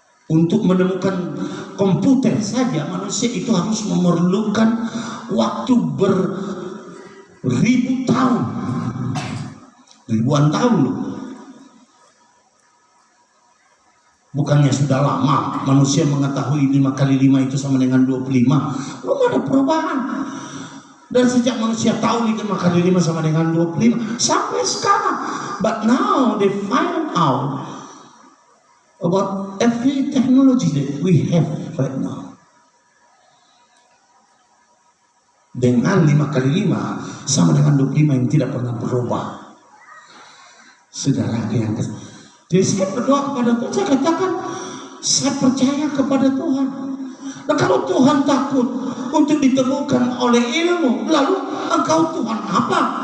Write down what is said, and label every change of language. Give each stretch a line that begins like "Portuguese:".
Indonesian: Untuk menemukan komputer saja manusia itu harus memerlukan waktu beribu tahun, ribuan tahun loh. Bukannya sudah lama manusia mengetahui 5 kali 5 itu sama dengan 25. Belum ada perubahan. Dan sejak manusia tahu 5 kali 5 sama dengan 25 sampai sekarang.
English: But now they find out about every technology that we have right now.
Indonesian: Dengan 5 kali 5 sama dengan 25 yang tidak pernah berubah. Saudara yang jadi saya berdoa kepada Tuhan, saya katakan saya percaya kepada Tuhan. Nah kalau Tuhan takut untuk ditemukan oleh ilmu, lalu engkau Tuhan apa?